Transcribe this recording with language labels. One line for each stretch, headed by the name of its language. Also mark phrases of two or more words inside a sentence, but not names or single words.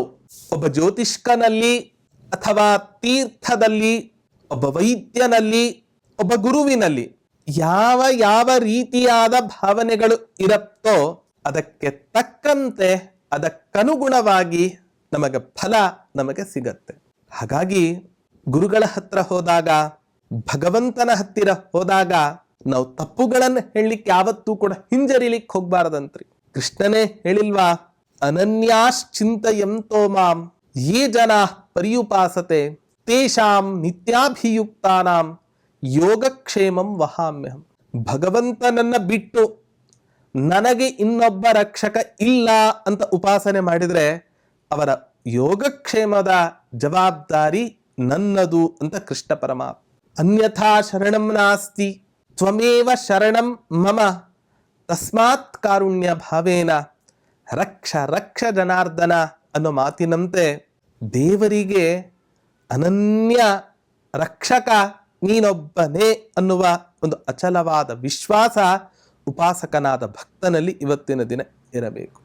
Kannada: ಒಬ್ಬ ಜ್ಯೋತಿಷ್ಕನಲ್ಲಿ ಅಥವಾ ತೀರ್ಥದಲ್ಲಿ, ಒಬ್ಬ ವೈದ್ಯನಲ್ಲಿ, ಒಬ್ಬ ಗುರುವಿನಲ್ಲಿ ಯಾವ ಯಾವ ರೀತಿಯಾದ ಭಾವನೆಗಳು ಇರುತ್ತೋ ಅದಕ್ಕೆ ತಕ್ಕಂತೆ, ಅದಕ್ಕನುಗುಣವಾಗಿ ನಮಗೆ ಫಲ ನಮಗೆ ಸಿಗತ್ತೆ. ಹಾಗಾಗಿ ಗುರುಗಳ ಹತ್ರ ಹೋದಾಗ, ಭಗವಂತನ ಹತ್ತಿರ ಹೋದಾಗ ನಾವು ತಪ್ಪುಗಳನ್ನು ಹೇಳಲಿಕ್ಕೆ ಯಾವತ್ತೂ ಕೂಡ ಹಿಂಜರಿಲಿಕ್ಕೆ ಹೋಗ್ಬಾರದಂತ್ರಿ. ಕೃಷ್ಣನೇ ಹೇಳಿಲ್ವಾ,
Sanskrit: ಅನನ್ಯಾಶ್ಚಿಂತಯಂತೋ ಮಾಂ ಯೇ ಜನಾ ಪರ್ಯುಪಾಸತೆ ತೇಷಾಂ ನಿತ್ಯಾಭಿಯುಕ್ತಾನಾಂ ಯೋಗಕ್ಷೇಮಂ ವಹಾಮ್ಯಹಂ.
Kannada: ಭಗವಂತನನ್ನ ಬಿಟ್ಟು ನನಗೆ ಇನ್ನೊಬ್ಬ ರಕ್ಷಕ ಇಲ್ಲ ಅಂತ ಉಪಾಸನೆ ಮಾಡಿದ್ರೆ ಅವರ ಯೋಗಕ್ಷೇಮದ ಜವಾಬ್ದಾರಿ ನನ್ನದು ಅಂತ ಕೃಷ್ಣ ಪರಮಾತ್ಮ.
Sanskrit: ಅನ್ಯಥಾ ಶರಣಂ ನಾಸ್ತಿ ತ್ವಮೇವ ಶರಣಂ ಮಮ ತಸ್ಮಾತ್ ಕಾರುಣ್ಯ ಭಾವೇನ ರಕ್ಷ ರಕ್ಷ ಜನಾರ್ದನ
Kannada: ಅನ್ನೋ ಮಾತಿನಂತೆ ದೇವರಿಗೆ ಅನನ್ಯ ರಕ್ಷಕ ನೀನೊಬ್ಬನೇ ಅನ್ನುವ ಒಂದು ಅಚಲವಾದ ವಿಶ್ವಾಸ ಉಪಾಸಕನಾದ ಭಕ್ತನಲ್ಲಿ ಇವತ್ತಿನ ದಿನ ಇರಬೇಕು.